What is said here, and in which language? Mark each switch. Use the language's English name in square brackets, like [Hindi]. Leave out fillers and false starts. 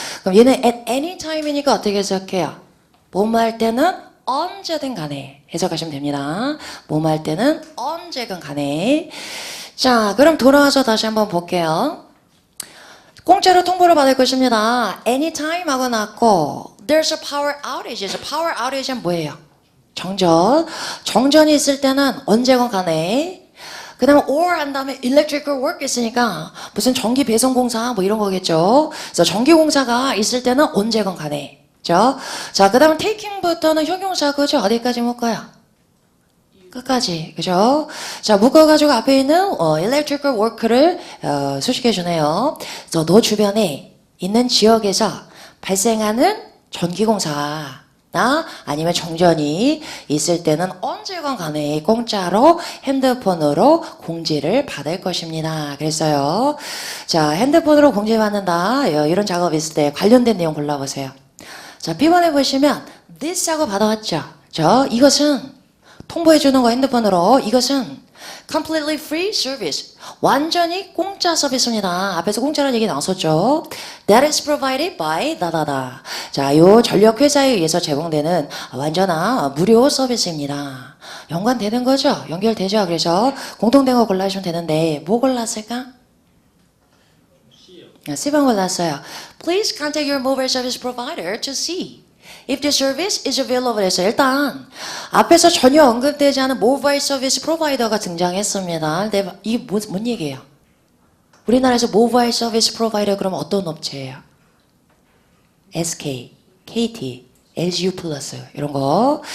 [Korean] 그럼 얘는 [English] at any time [Korean] 이니까 어떻게 해석해요? 뭐뭐 할 때는 언제든 간에 해석하시면 됩니다. 뭐뭐 할 때는 언제든 간에. 자, 그럼 돌아와서 다시 한번 볼게요. 공짜로 통보를 받을 것입니다. [English] anytime [Korean] 하고 나왔고 [English] there's a power outage. power outage [Korean] 는 뭐예요? 정전. 정전이 있을 때는 언제건 간에. 그 다음에 or 한 다음에 [English] electrical work [Korean] 있으니까 무슨 전기 배송 공사 뭐 이런 거겠죠. 그래서 전기 공사가 있을 때는 언제건 간에. 그죠? 자, 그 다음에 taking부터는 형용사 그죠? 어디까지 묶어요? 끝까지. 그죠? 자, 묶어가지고 앞에 있는 [English] electrical work [Korean] 를 수식해 주네요. 그래서 너 주변에 있는 지역에서 발생하는 전기공사 나 아니면 정전이 있을 때는 언제건 간에 공짜로 핸드폰으로 공지를 받을 것입니다. 그랬어요. 자, 핸드폰으로 공지 받는다. 이런 작업 있을 때 관련된 내용 골라보세요. 자, B번에 보시면 this하고 받아왔죠. 이것은 통보해주는 거 핸드폰으로. 이것은 [English] completely free service. [Korean] 완전히 공짜 서비스입니다. 앞에서 공짜라는 얘기 나왔었죠. [English] That is provided by 다다다. [Korean] 자, 요 전력회사에 의해서 제공되는 완전한 무료 서비스입니다. 연관되는 거죠? 연결되죠? 그래서 공통된 거 골라주시면 되는데 뭐 골랐을까? C번 골랐어요. [English] Please contact your mobile service provider to see if the service is available. [Korean] 해서 일단 앞에서 전혀 언급되지 않은 모바일 서비스 프로바이더가 등장했습니다. 근데 이게 뭔 얘기예요? 우리나라에서 모바일 서비스 프로바이더 그러면 어떤 업체예요? SK, KT, LGU 플러스 이런 거.